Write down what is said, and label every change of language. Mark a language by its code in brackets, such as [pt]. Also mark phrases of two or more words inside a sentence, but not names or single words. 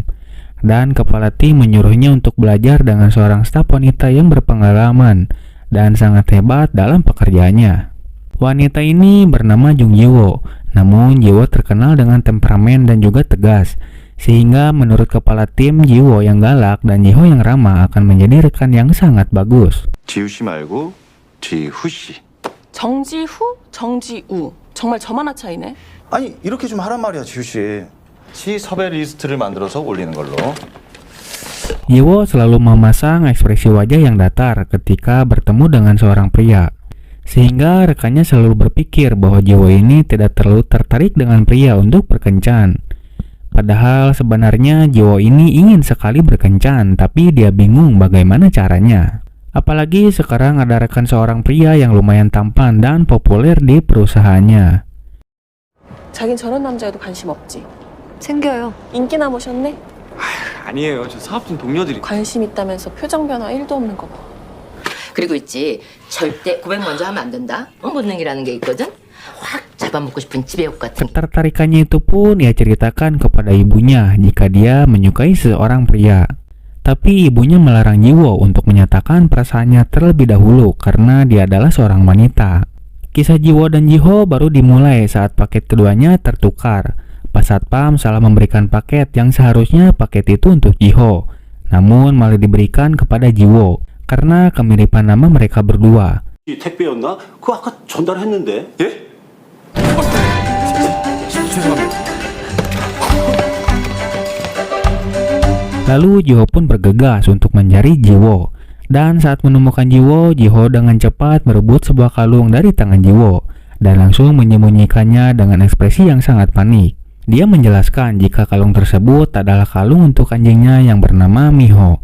[id] Dan kepala tim menyuruhnya untuk belajar dengan seorang staf wanita yang berpengalaman dan sangat hebat dalam pekerjaannya. Wanita ini bernama Jung Ji Ho. Namun Ji Ho terkenal dengan temperamen dan juga tegas, sehingga menurut kepala tim, Ji Ho yang galak dan Ji Ho yang ramah akan menjadi rekan yang sangat bagus. [ko] 지우씨 말고 지후씨. 정지후, 정지우. 정말 점 하나 차이네. 아니 이렇게 좀 하란 말이야 지우씨. 시 섭외 리스트를 만들어서 올리는 걸로. [id] Ji Ho selalu memasang ekspresi wajah yang datar ketika bertemu dengan seorang pria, sehingga rekannya selalu berpikir bahwa Ji Ho ini tidak terlalu tertarik dengan pria untuk berkencan. Padahal sebenarnya Ji Ho ini ingin sekali berkencan, tapi dia bingung bagaimana caranya. Apalagi sekarang ada rekan seorang pria yang lumayan tampan dan populer di perusahaannya. [ko] 자긴 저런 남자에도 관심 없지. 생겨요. 인기 나보셨네? 아니에요. 저 사업진 동료들이. 관심 있다면서 표정 변화 1도 없는 거 봐. 그리고 있지, 절대 고백 먼저 하면 안 된다. 본능이라는 게 있거든. 확 잡아먹고 싶은 지배욕 같은. [id] Ketertarikannya itu pun ia ceritakan kepada ibunya jika dia menyukai seorang pria. Tapi ibunya melarang Ji Ho untuk menyatakan perasaannya terlebih dahulu karena dia adalah seorang wanita. Kisah Ji Ho dan Ji Ho baru dimulai saat paket keduanya tertukar. Pas Satpam salah memberikan paket yang seharusnya paket itu untuk Ji Ho, namun malah diberikan kepada Ji Ho karena kemiripan nama mereka berdua. [ko] 택배였나? 그거 아까 전달했는데. 예? 죄송합니다. [id] Lalu Ji Ho pun bergegas untuk mencari Ji Ho. Dan saat menemukan Ji Ho dengan cepat merebut sebuah kalung dari tangan Ji Ho dan langsung menyembunyikannya dengan ekspresi yang sangat panik. Dia menjelaskan jika kalung tersebut adalah kalung untuk anjingnya yang bernama Miho.